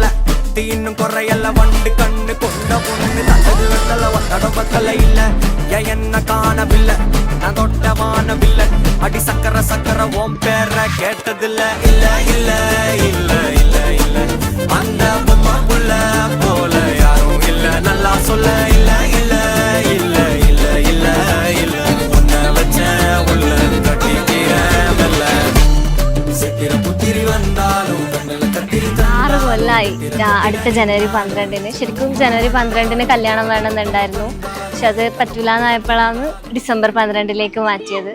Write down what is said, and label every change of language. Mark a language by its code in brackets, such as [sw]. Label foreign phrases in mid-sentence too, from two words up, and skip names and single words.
[ta] இன்னும் குறையல்ல வண்டு கண்ணு கொண்ட பொண்ணு தந்தது வெத்தல நடவத்தல இல்ல என்ன காணவில்லை நான் தொட்ட வானவில்லை அடி சக்கர சக்கர ஓம் பேர கேட்டதில்ல இல்ல இல்ல இல்ல இல்ல இல்ல அந்த பொம்மா புள்ள போல யாரும் இல்ல நல்லா சொல்ல இல்ல இல்ல இல்ல இல்ல இல்ல இல்ல உன்னை வச்ச உள்ள கட்டிக்கிற வெல்ல சித்திர புத்திரி வந்தாலும் கண்ணில் கத்திரி [ml] 6 കൊല്ലമായി. അടുത്ത ജനുവരി 12-ന് ശരിക്കും ജനുവരി 12-ന് കല്യാണം വേണമെന്നുണ്ടായിരുന്നു. പക്ഷെ അത് പറ്റൂലെന്നായപ്പോഴാണ് ഡിസംബർ 12-ലേക്ക് മാറ്റിയത്.